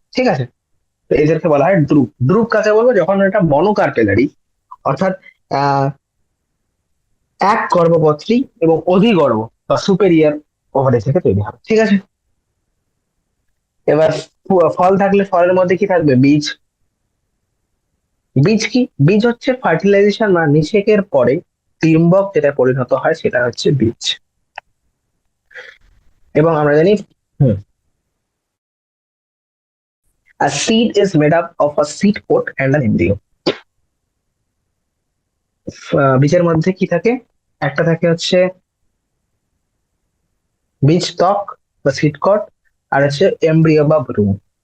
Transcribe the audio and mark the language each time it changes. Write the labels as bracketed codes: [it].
[bn] ঠিক আছে, তো এদেরকে বলা হয় ড্রুপ। ড্রুপ কাকে বলবো? যখন এটা মনোকার্পেলারি, অর্থাৎ আহ এক গর্ভপত্রী এবং অধিগর্ভ বা সুপেরিয়র ওভারি থেকে তৈরি হবে। ঠিক আছে, এবার ফল থাকলে ফলের মধ্যে কি থাকবে? বীজ। বীজ কি? বীজ হচ্ছে ফার্টিলাইজেশন বা নিষেকের পরে ডিম্বক যেটা পরিণত হয় সেটা হচ্ছে বীজ। এবং আমরা জানি [en] a seed is made up of a seed coat and an embryo. [bn] বীজের মধ্যে কি থাকে? একটা থাকে হচ্ছে বীজ ত্বক বা সিড কট, আর হচ্ছে এমব্রিও বা ভ্রূণ।